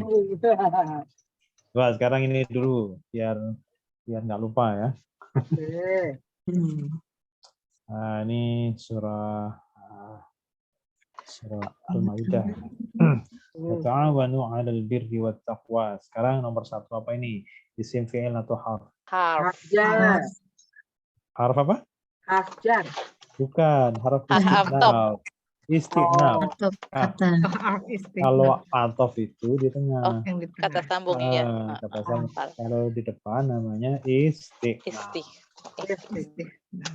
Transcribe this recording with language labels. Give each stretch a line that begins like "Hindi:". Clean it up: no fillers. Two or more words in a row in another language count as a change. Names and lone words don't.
Indonesian: Coba sekarang ini dulu, biar nggak lupa ya. Oke. Nah, ini surah Al-Maidah.
Arabic: تعاونوا على البر والتقوى.
Indonesian: Sekarang nomor 1 apa ini? Isim fi'il atau harf? Harf. Hajar. Harf apa? Hajar. Bukan, harf Ataf. istiqnaf. Istiqnaf. Atau Ah, kata Harf istiqnaf. kalau atof itu di tengah. yang di Kata tengah. sambung iya. Kata sambung. Harf. Kalau di depan namanya istiqnaf. Isti. Istiqnaf.